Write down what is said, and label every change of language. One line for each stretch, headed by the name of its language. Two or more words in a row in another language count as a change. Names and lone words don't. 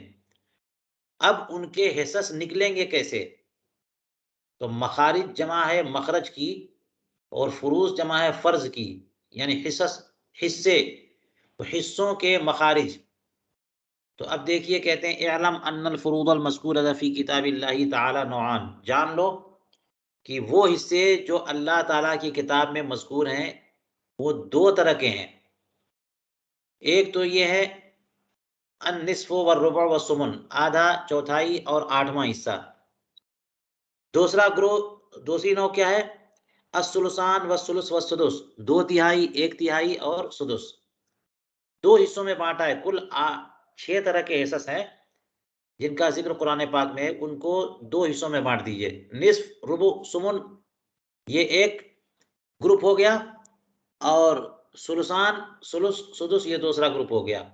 Hindi: अब उनके हिस्स निकलेंगे कैसे? तो मखारिज जमा है मखरज की, और फुरूज जमा है फर्ज की, यानी हिस्स, हिस्से, तो हिस्सों के मखारिज। तो अब देखिए, कहते हैं
Arabic: اعلم أن الفروض المذكورة في كتاب الله تعالى نوعان.
Hindi: जान लो कि वो हिस्से जो अल्लाह ताला की किताब में मज़कूर हैं वो 2 तरह के हैं।
Arabic: एक तो ये है النصف والربع والثمن,
Hindi: आधा, चौथाई और 8वां हिस्सा। दूसरी नौ क्या है?
Arabic: الثلثان والثلث والسدس,
Hindi: 2 तिहाई, 1 तिहाई और सुदुस।
Arabic: 2 हिस्सों में बांटा है। कुल 6 तरह के हिस्स हैं जिनका जिक्र कुरान पाक में है, उनको 2 हिस्सों में बांट दीजिए। نصف، ربع، ثمن, ये एक ग्रुप हो गया, और ثلثان، ثلث، سدس ये दूसरा ग्रुप हो गया।